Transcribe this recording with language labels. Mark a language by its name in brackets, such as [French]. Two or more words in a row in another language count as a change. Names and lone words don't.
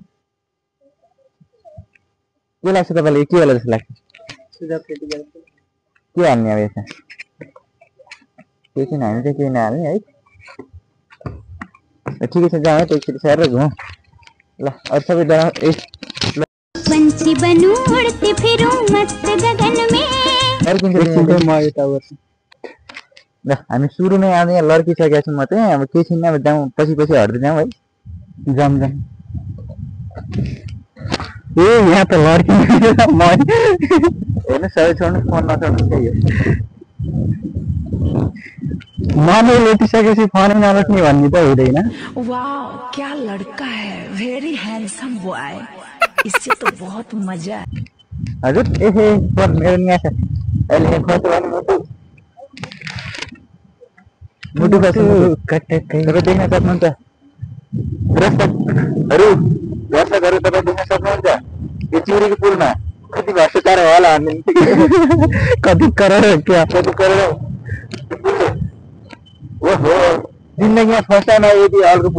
[Nepali] के लाग्छ तपाईँलाई के होला जस्तो लाग्छ? सुझा पेटिका के हाल्ने अब यसमा? केही छैन, हामी चाहिँ केही नहाल्ने है। ठिकै छ जाउँ है त एकचोटि सर घुमौँ। ल अरू सबै [Hindi] पंछी बनूं उड़ती फिरूं मस्त गगन में। [Nepali] ल हामी सुरुमै आज यहाँ लड्किसकेका छौँ। म चाहिँ अब केही छैन, अब जाउँ पछि हट्दै जाउँ है। जाउँ ए यहाँ त लड्किनु हेर्नु सबै छोड्नु फोन नछोड्नु त्यही हो। माने लुटिसकेपछि फोन नलट्ने भन्ने त हुँदैन। [Hindi] वाओ क्या लड़का है, [English] very handsome boy, [Hindi] इससे तो बहुत मजा है। [Nepali] हजुर एहे फोन मेरो नि छ अहिले फोटो भने मुटु कटकै तपाईँ देख्न सक्नुहुन्छ। दर्शकहरू तपाईँ देख्न सक्नुहुन्छ यो चिउरीको पुलमा कति भ्रष्टाचार होला भन्ने कति करोड ओहो जिन्दगीमा [English] first time [Nepali] आयो यति हलको पुल।